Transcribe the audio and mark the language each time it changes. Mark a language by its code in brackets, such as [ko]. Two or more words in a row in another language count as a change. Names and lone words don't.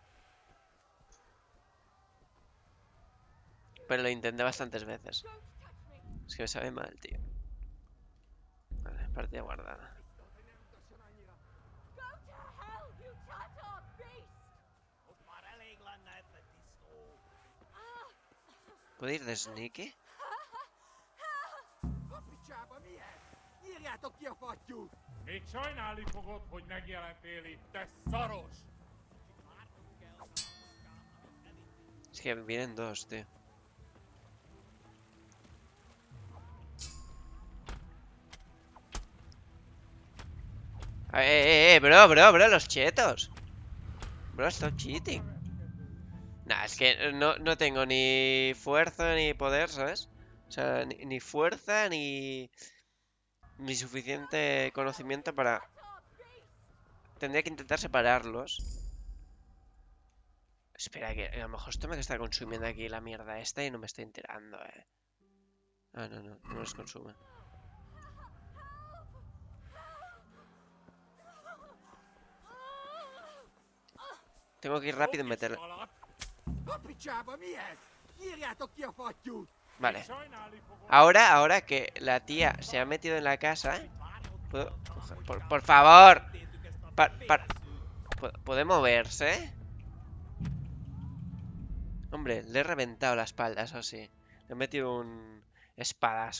[es] Pero lo intenté bastantes veces. Es que me sabe mal, tío. Vale, partida guardada. ¿Puedo ir de sneaky? [hu] A picsába mi ez? Nyírjátok ki a fattyút! Még sajnálni fogod, hogy megjelentél itt, te szaros! [es] Es que vienen dos, tío. Bro, los chetos. [en] Bro, stop cheating. [es] Nah, es que no tengo ni fuerza ni poder, ¿sabes? O sea, ni fuerza ni suficiente conocimiento para... Tendría que intentar separarlos. Espera, que a lo mejor esto me está consumiendo aquí la mierda esta y no me estoy enterando, Ah, no los consume. Tengo que ir rápido y meterle... [hu] A picsába mi ez? Nyírjátok ki a fattyút! [es] Vale. Ahora que la tía se ha metido en la casa... ¿Puedo coger? Por favor. ¿Puede moverse? Hombre, le he reventado la espalda, eso sí. Le he metido un espadazo.